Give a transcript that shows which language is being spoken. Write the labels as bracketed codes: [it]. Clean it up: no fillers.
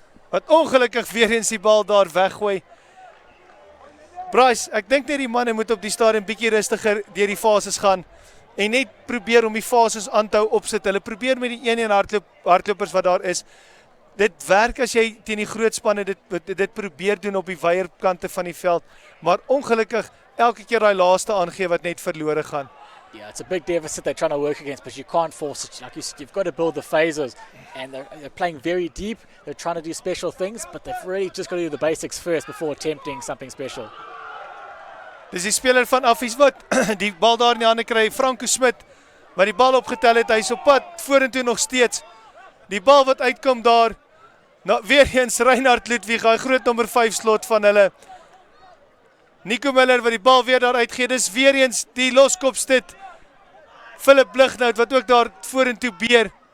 [af] wat ongelukkig weer eens die bal daar weggooi. Bryce, ek dink net die manne moet op die stadium bietjie rustiger deur die fases gaan en net probeer om die fases aan te hou opsit. Hulle probeer met die 1-1 hardlopers wat daar is. Dit werk as jy teen die groot spanne dit probeer doen op die weierkante van die veld, maar ongelukkig elke keer daai laaste aangee wat net verlore gaan. [en] Yeah, it's a big deficit they're trying to work against, but you can't force it. Like you said, you've got to build the phases, and they're playing very deep. They're trying to do special things, but they've really just got to do the basics first before attempting something special. [af] Dis die speler van Affies wat die bal daar in die hande kry, Franco Smit, wat die bal opgetel het, hy is op pad vorentoe nog steeds. Die bal wat uitkom daar, weer eens Reinhard Ludwig, hy groot nommer 5 slot van hulle. Nico Miller wat die bal weer daar uitgee, dis weer eens die loskopstit, Philip Blighnout wat ook daar vorentoe beer.